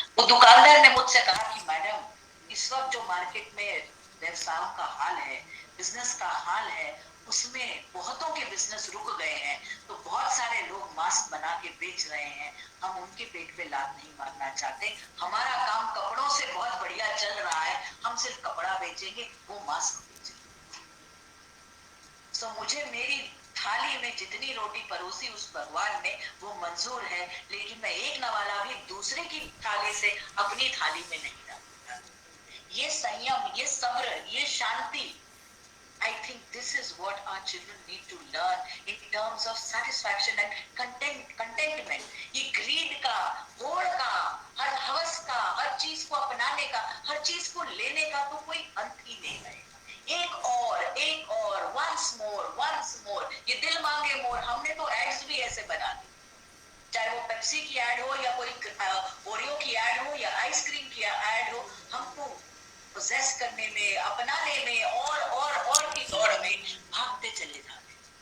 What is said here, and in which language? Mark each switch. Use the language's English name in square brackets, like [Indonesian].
[Hindi] वो दुकानदार ने मुझसे कहा कि मैडम, इस वक्त जो मार्केट में व्यवसायों का हाल है, बिजनेस का हाल है, उसमें बहुतों के बिजनेस रुक गए हैं, तो बहुत सारे लोग मास्क बना के बेच रहे हैं, हम उनके पेट पे लात नहीं मारना चाहते, हमारा काम कपड़ों से बहुत बढ़िया चल रहा है, हम सिर्फ कपड़ा बेचेंगे, वो मास्क बेचेंगे। तो मुझे मेरी थाली में जितनी रोटी परोसी उस भगवान ने वो मंजूर है, लेकिन मैं एक नवाला भी दूसरे की थाली से अपनी थाली में नहीं डालूंगा। ये संयम, ये सब्र, ये शांति, [English] I think this is what our children need to learn in terms of satisfaction and contentment. [Hindi] ये greed का, होड़ का, हर हवस का, हर चीज को अपनाने का, हर चीज को लेने का तो कोई अंत ही नहीं रहेगा। एक और, [English] once more, [Hindi] ये दिल मांगे मोर, हमने तो एड्स भी ऐसे बना दी, चाहे वो पेप्सी की एड हो या कोई ओरियो की एड हो या आइसक्रीम की एड हो, हमको पोसेस करने में, अपनाने में और की दौड़ में भागते चले जाते।